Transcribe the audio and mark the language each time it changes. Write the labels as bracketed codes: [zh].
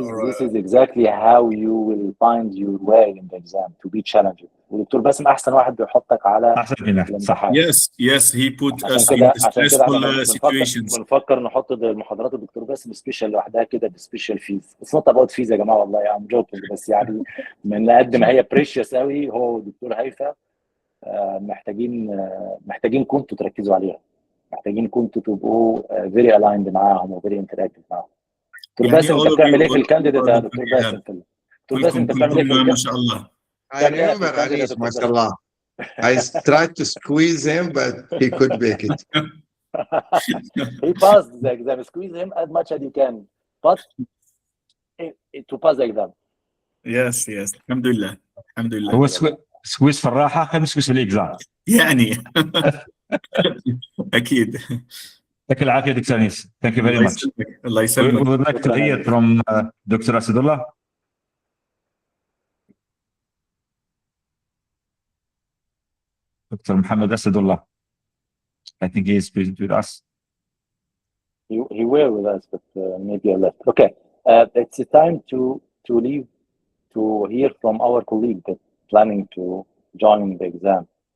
[en] this is exactly how you will find your way in the exam to be challenged. [ar] والدكتور باسم احسن واحد بيحطك على الامتحان. [en] Yes he put us in stressful situations. [ar] بنفكر نحط المحاضرات الدكتور باسم سبيشال لوحدها كده بسبيشال فيز. [en] It's not about fees [ar] يا جماعه والله، [en] I'm joking، [ar] بس يعني من قد ما هي بريشيوس قوي هو والدكتور هيفا محتاجين كنتوا تركزوا عليها، محتاجين كنتوا تبقوا [en] very aligned [ar] معاهم و [en] very interactive [ar] معاهم. دكتور باسم انت بتعمل ايه في الكانديديت يا دكتور باسم؟ دكتور باسم انت بتعمل ايه في ما شاء الله. [en] I remember Anis, [ar] ما شاء الله. [en] I tried to squeeze him but he could make it. He passed the exam. Squeeze him as much as you can, but to pass the exam. Yes [ar] الحمد لله هو سكويز في الراحه خلينا نسكويز في الاكزام يعني. اكيد. يعطيك العافيه دكتور انيس. [en] Thank you very much. [ar] الله يسلمك. [en] We would like to hear from Dr. Asadullah. Dr. Muhammad Asadullah. I think he is with us. He were with us, but maybe I left. Okay, it's time to leave to hear from our colleague that's planning to join the exam.